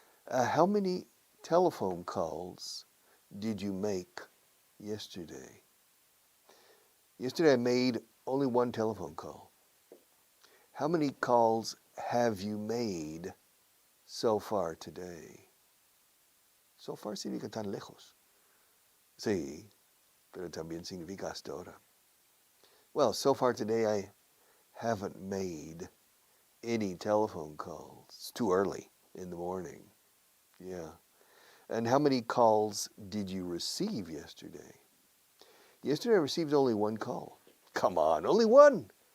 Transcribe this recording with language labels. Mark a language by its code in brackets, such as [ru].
[en] How many telephone calls did you make yesterday? Yesterday I made only 1 telephone call. How many calls have you made so far today? So far [es] significa tan lejos. Sí, pero también significa hasta ahora. [en] Well, so far today I haven't made any telephone calls. It's too early in the morning. Yeah. And how many calls did you receive yesterday? Yesterday I received only 1 call. Come on, only 1.